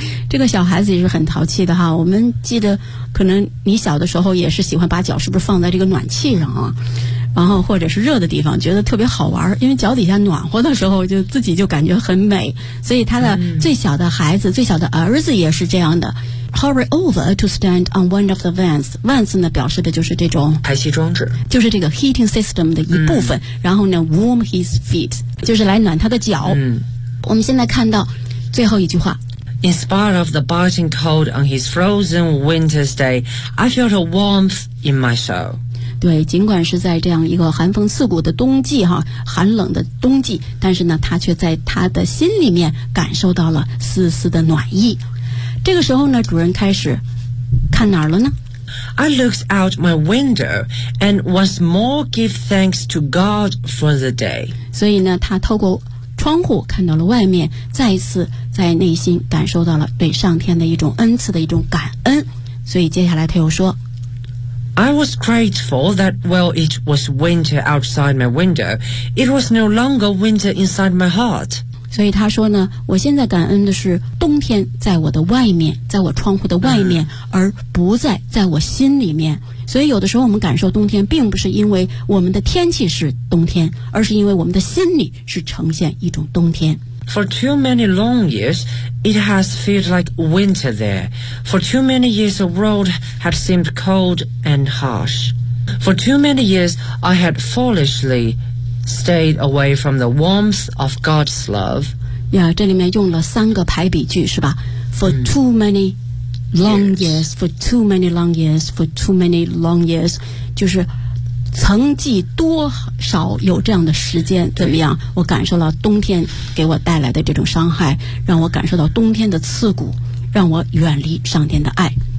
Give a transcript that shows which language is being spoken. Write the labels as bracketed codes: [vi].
[zh] 这个小孩子也是很淘气的哈，我们记得可能你小的时候也是喜欢把脚是不是放在这个暖气上啊，然后或者是热的地方，觉得特别好玩，因为脚底下暖和的时候就自己就感觉很美，所以他的最小的孩子，最小的儿子也是这样的。 [en] Hurry over to stand on one of the vents. [zh] Vents 呢表示的就是这种排气装置，就是这个 heating system 的一部分，然后呢 [en] warm his feet [zh] 就是来暖他的脚。我们现在看到最后一句话， [en] In spite of the biting cold on his frozen winter's day, I felt a warmth in my soul. [zh] 对，尽管是在这样一个寒风刺骨的冬季哈，寒冷的冬季，但是呢，他却在他的心里面感受到了丝丝的暖意。这个时候呢，主人开始看哪儿了呢？ [en] I looked out my window and once more give thanks to God for the day. [zh] 所以呢，他透过窗户看到了外面，再一次在内心感受到了对上天的一种恩赐的一种感恩，所以接下来他又说 [en] I was grateful that while it was winter outside my window, it was no longer winter inside my heart. [zh] 所以他说呢，我现在感恩的是冬天在我的外面，在我窗户的外面，而不再在我心里面。所以有的时候我们感受冬天并不是因为我们的天气是冬天，而是因为我们的心里是呈现一种冬天。 [en] For too many long years, it has felt like winter there. For too many years, the world had seemed cold and harsh. For too many years, I had foolishly stayed away from the warmth of God's love. [zh] Yeah, 这里面用了三个排比句，是吧？ [en] For too many long years, [zh] for too many long years, for too many long years, 就是曾几多少有这样的时间，怎么样，我感受到冬天给我带来的这种伤害，让我感受到冬天的刺骨，让我远离上天的爱。